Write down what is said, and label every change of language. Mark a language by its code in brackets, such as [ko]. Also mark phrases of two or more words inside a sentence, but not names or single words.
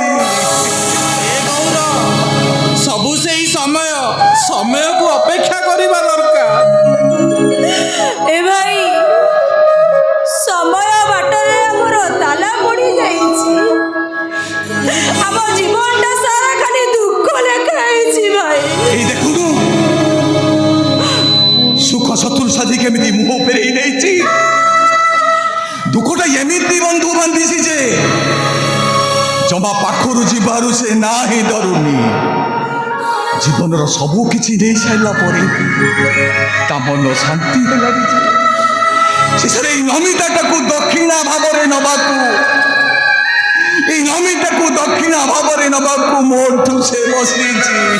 [or] ଏ ଗୌର, ସବୁ ସେଇ ସମୟକୁ ଅପେକ୍ଷା କରିବା ଦରକାର। ଏ ଭାଇ, ସମୟ ବାଟରେ ଆମର ତାଲା ପଡ଼ି ଯାଇଛି। ଆମ ଜୀବନଟା ସାରା ଖାଲି ଦୁଃଖ ଲେଖା ହେଇଛି ଭାଇ। ଏଇ ଦେଖନ୍ତୁ ସୁଖ ଶତ୍ରୁ ସାଜି କେମିତି ମୁହଁ ଫେରେଇ ନେଇଛି। ଦୁଃଖଟା ଏମିତି ବନ୍ଧୁ ବାନ୍ଧିଛି ଯେ ଜମା ପାଖରୁ ଯିବାରୁ ସେ ନା ହିଁ ଡରୁନି। ଜୀବନର ସବୁ କିଛି ନେଇ ସାରିଲା ପରେ ତା ମନ ଶାନ୍ତି ହେଲାନି ଯେ ଶେଷରେ ଏଇ ନମିତାଟାକୁ ଦକ୍ଷିଣା ଭାବରେ ନବାକୁ ମୋଠୁ ସେ ବସିଛି।